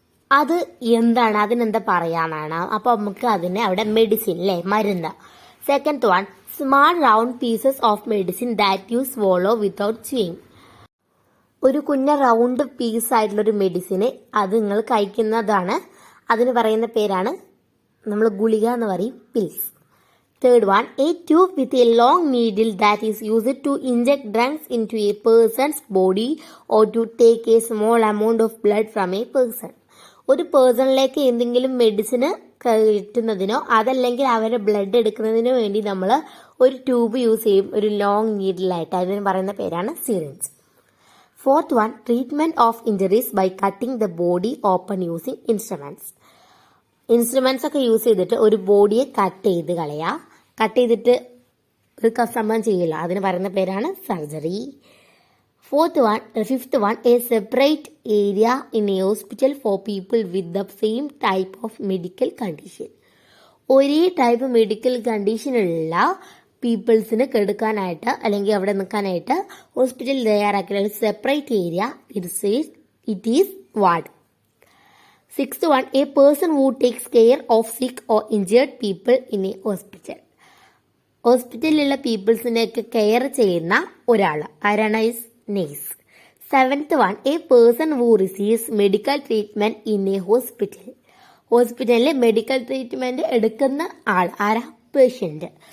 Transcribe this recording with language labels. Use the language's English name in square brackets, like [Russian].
[Malayalam] അത് എന്താണ്, അതിനെന്താ പറയാനാണ്. അപ്പൊ നമുക്ക് അതിനെ അവിടെ മെഡിസിൻ അല്ലേ, മരുന്ന്. [English] Second one, small round pieces of medicine that you swallow without chewing. [Malayalam] ഒരു കുഞ്ഞ റൗണ്ട് പീസ് ആയിട്ടുള്ള ഒരു മെഡിസിന് അത് നിങ്ങൾ കഴിക്കുന്നതാണ്. അതിന് പറയുന്ന പേരാണ് നമ്മൾ ഗുളിക എന്ന് പറയും, pills. [English] Third one, a tube with a long needle that is used to inject drugs into a person's body or to take a small amount of blood from a person. [Malayalam] ഒരു പേഴ്സണിലേക്ക് എന്തെങ്കിലും മെഡിസിന് കിട്ടുന്നതിനോ അതല്ലെങ്കിൽ അവരുടെ blood എടുക്കുന്നതിനോ വേണ്ടി നമ്മൾ ഒരു tube use ചെയ്യും, ഒരു long നീഡിലായിട്ട്. അതിന് പറയുന്ന പേരാണ് syringe. [English] Fourth one, treatment of injuries by cutting the body open using instruments. [Malayalam] Instruments ഒക്കെ യൂസ് ചെയ്തിട്ട് ഒരു ബോഡിയെ കട്ട് ചെയ്ത് കളയുക. കട്ട് ചെയ്തിട്ട് ഒരു സംഭവം ചെയ്യില്ല, അതിന് പറയുന്ന പേരാണ് surgery. [English] Fifth one, a separate area in a hospital for people with the same type of medical condition. [Malayalam] ഒരേ ടൈപ്പ് മെഡിക്കൽ കണ്ടീഷനുള്ള പീപ്പിൾസിന് കെടുക്കാനായിട്ട് അല്ലെങ്കിൽ അവിടെ നിൽക്കാനായിട്ട് ഹോസ്പിറ്റലിൽ തയ്യാറാക്കിയ ഒരു separate area [English] It is ward. Sixth one, a person who takes care of sick or injured people in a hospital. [Malayalam] ഹോസ്പിറ്റലിലുള്ള പീപ്പിൾസിനെയൊക്കെ care ചെയ്യുന്ന ഒരാൾ ആരാണ്? Nurse. [English] Seventh one, a person who receives medical treatment in a hospital. [Malayalam] ഹോസ്പിറ്റലിൽ medical treatment എടുക്കുന്ന ആൾ ആരാ? Patient.